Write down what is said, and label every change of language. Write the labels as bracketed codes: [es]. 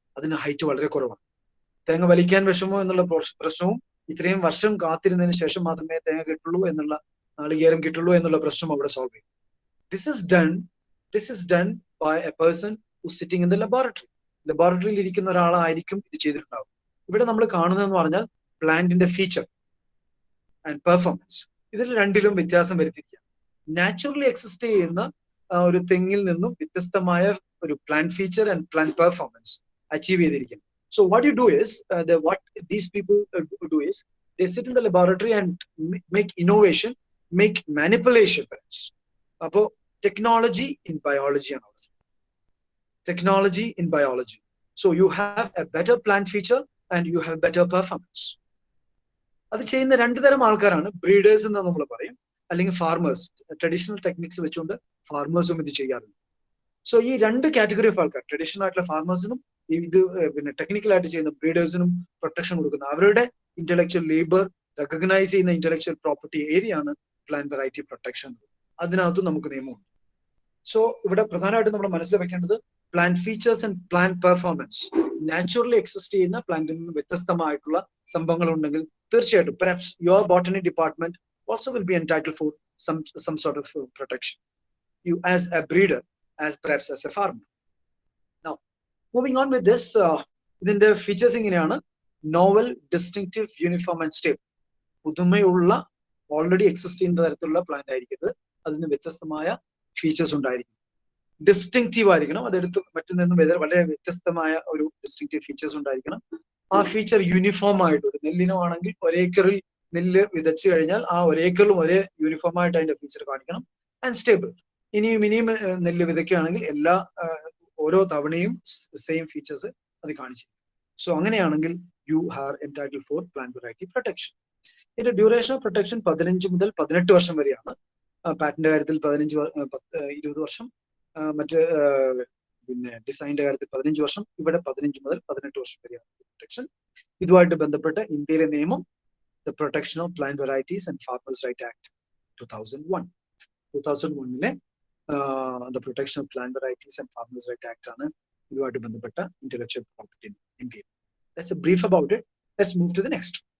[ml] അതിന് ഹൈറ്റ് വളരെ കുറവാണ്. തേങ്ങ വലിക്കാൻ വിഷമോ എന്നുള്ള പ്രശ്നവും ഇത്രയും വർഷം കാത്തിരുന്നതിന് ശേഷം മാത്രമേ തേങ്ങ കിട്ടുള്ളൂ എന്നുള്ള, നാളികേരം കിട്ടുള്ളൂ എന്നുള്ള പ്രശ്നം അവിടെ സോൾവ് ചെയ്യും. [en] This is done by a person who's sitting in the laboratory. [ml] ലബോറട്ടറിയിൽ ഇരിക്കുന്ന ഒരാളായിരിക്കും ഇത് ചെയ്തിട്ടുണ്ടാവും. ഇവിടെ നമ്മൾ കാണുന്നതെന്ന് പറഞ്ഞാൽ പ്ലാന്റിന്റെ ഫീച്ചർ ആൻഡ് പെർഫോമൻസ്, ഇതിൽ രണ്ടിലും വ്യത്യാസം വരുത്തിയിരിക്കുക. നാച്ചുറലി എക്സിസ്റ്റ് ചെയ്യുന്ന ഒരു തെങ്ങിൽ നിന്നും വ്യത്യസ്തമായ ഒരു plant feature and plant performance achieve ചെയ്തിരിക്കുന്നു. [en] So what you do is, what these people do is, they sit in the laboratory and make innovation, make manipulation. Apo technology in biology and also. Technology in biology. So you have a better plant feature and you have better performance. [ml] അത് ചെയ്യുന്ന രണ്ടു തരം ആൾക്കാരാണ് breeders എന്ന് നമ്മൾ പറയും, അല്ലെങ്കിൽ farmers. Traditional techniques വെച്ചുകൊണ്ട് ഫാർമേഴ്സും ഇത് ചെയ്യാറുണ്ട്. സോ ഈ രണ്ട് കാറ്റഗറി ഓഫ് ആൾക്കാർ, ട്രഡീഷണൽ ആയിട്ടുള്ള ഫാർമേഴ്സിനും ഇത് പിന്നെ ടെക്നിക്കൽ ആയിട്ട് ചെയ്യുന്ന ബ്രീഡേഴ്സിനും പ്രൊട്ടക്ഷൻ കൊടുക്കുന്ന, അവരുടെ ഇന്റലക്ച്വൽ ലേബർ റെക്കഗ്നൈസ് ചെയ്യുന്ന ഇന്റലക്ച്വൽ പ്രോപ്പർട്ടി ഏരിയയാണ് പ്ലാന്റ് വെറൈറ്റി പ്രൊട്ടക്ഷൻ. അതിനകത്തും നമുക്ക് നിയമമുണ്ട്. സോ ഇവിടെ പ്രധാനമായിട്ടും നമ്മൾ മനസ്സിൽ വെക്കേണ്ടത് plant features and plant performance. Naturally exist ചെയ്യുന്ന പ്ലാന്റിൽ നിന്ന് വ്യത്യസ്തമായിട്ടുള്ള സംഭവങ്ങൾ ഉണ്ടെങ്കിൽ തീർച്ചയായിട്ടും [en] Perhaps your botany department also will be entitled for some sort of protection. You as a breeder, as perhaps as a farmer. Now, moving on with this, [ml] ഇതിന്റെ features ഇങ്ങനെയാണ്: novel, distinctive, uniform and stable. പുതുമയുള്ള, already exist ചെയ്യുന്ന തരത്തിലുള്ള plant ആയിരിക്കരുത്, അതിന് വ്യത്യസ്തമായ features ഉണ്ടായിരിക്കും. Distinctive ആയിരിക്കണം, അതെടുത്ത് മറ്റിൽ നിന്നും വളരെ വ്യത്യസ്തമായ ഒരു ഡിസ്റ്റിങ്ക്റ്റീവ് ഫീച്ചേഴ്സ് ഉണ്ടായിരിക്കണം. ആ ഫീച്ചർ യൂണിഫോം ആയിട്ട്, ഒരു നെല്ലിനോ ആണെങ്കിൽ ഒരേക്കറിൽ നെല്ല് വിതച്ചു കഴിഞ്ഞാൽ ആ ഒരേക്കറിലും ഒരേ യൂണിഫോം ആയിട്ട് അതിന്റെ ഫീച്ചർ കാണിക്കണം. ആൻഡ് സ്റ്റേബിൾ, ഇനിയും നെല്ല് വിതയ്ക്കുകയാണെങ്കിൽ എല്ലാ ഓരോ തവണയും സെയിം ഫീച്ചേഴ്സ് അത് കാണിച്ചു. [en] So അങ്ങനെയാണെങ്കിൽ you are entitled for plant variety protection. [ml] ഇതിന്റെ ഡ്യൂറേഷൻ ഓഫ് പ്രൊട്ടക്ഷൻ 15 മുതൽ 18 വർഷം വരെയാണ്. പാറ്റന്റിന്റെ കാര്യത്തിൽ 20 വർഷം, മറ്റ് പിന്നെ ഡിസൈനിന്റെ കാര്യത്തിൽ 15 വർഷം, ഇവിടെ 15 മുതൽ 18 വർഷം വരെയാണ് പ്രൊട്ടക്ഷൻ. ഇതുമായിട്ട് ബന്ധപ്പെട്ട് ഇന്ത്യയിലെ നിയമം The Protection of Plant Varieties and Farmers' Right Act 2001. [en] 2001 The Protection of Plant Varieties and Farmers' Right Act [ml] ആണ് ഇതുമായിട്ട് ബന്ധപ്പെട്ട intellectual property [en] in India. That's a brief about it. Let's move to the next.